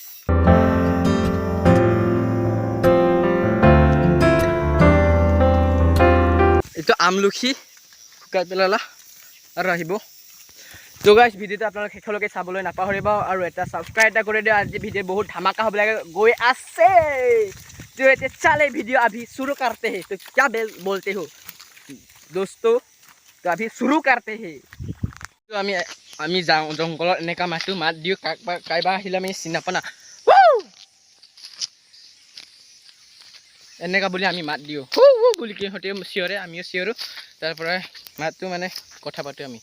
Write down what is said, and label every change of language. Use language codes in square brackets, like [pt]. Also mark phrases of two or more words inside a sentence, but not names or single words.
[as] এইটো আমলখি শুকাই পেলালা আৰু আহিব। তো গাইছ, ভিডিঅ'টো আপোনালোকে শেষলৈকে চাবলৈ নাপাহৰিব আৰু এটা ছাবস্ক্ৰাইব এটা কৰি দিও। আজি ভিডিঅ' বহুত ধামাকা হ'বলৈ গৈ আছে। তো এতিয়া চালে ভিডিঅ' [hi] अभी शुरू करते हैं। तो क्या बोलते हो दोस्तों? तो अभी शुरू करते हैं। [as] তো আমি যাওঁ জংঘলত এনেকুৱা মাত দিওঁ, কাইবা আহিলে আমি চিনি নাপাওঁ না, এনেকুৱা বুলি আমি মাত দিওঁ বুলি কি সিহঁতে চিঞৰে, আমিও চিঞৰোঁ। তাৰ পৰা মাতটো মানে কথা পাতোঁ আমি।